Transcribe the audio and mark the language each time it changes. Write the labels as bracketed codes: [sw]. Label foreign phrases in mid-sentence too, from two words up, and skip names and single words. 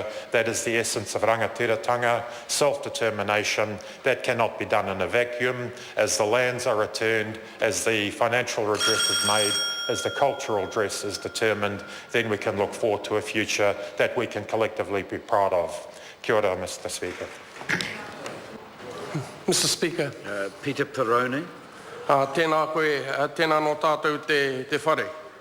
[en] That is the essence of rangatiratanga, self-determination. That cannot be done in a vacuum. As the lands are returned, as the financial redress is made, as the cultural redress is determined, then we can look forward to a future that we can collectively be proud of. [mi] Kia ora, [en] Mr. Speaker. Mr. Speaker. Peter Perrone. [mi] Tēnā koe, tēnā no tātou te whare.